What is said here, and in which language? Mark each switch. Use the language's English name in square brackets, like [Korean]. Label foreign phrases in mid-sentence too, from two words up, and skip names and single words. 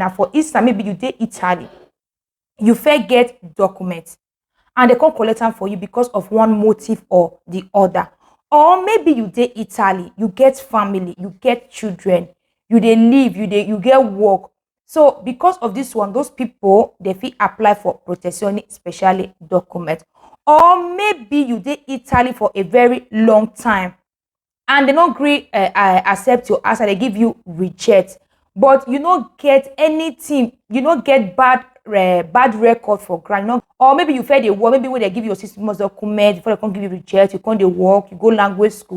[Nigerian Pidgin] Now for instance, maybe you dey Italy, you fit get documents and they can't collect them for you because of one motive or the other. Or maybe you dey Italy, you get family, you get children, you dey live, you get work. So because of this one, those people they fit apply for Protezione Speciale document. Or maybe you dey Italy for a very long time and they don't agree accept your answer, they give you reject, but you don't get anything, you don't get bad record for ground. Or maybe you fail the work, maybe when they give you your 6 months document before they can't give you reject, you can't dey work, you go language school.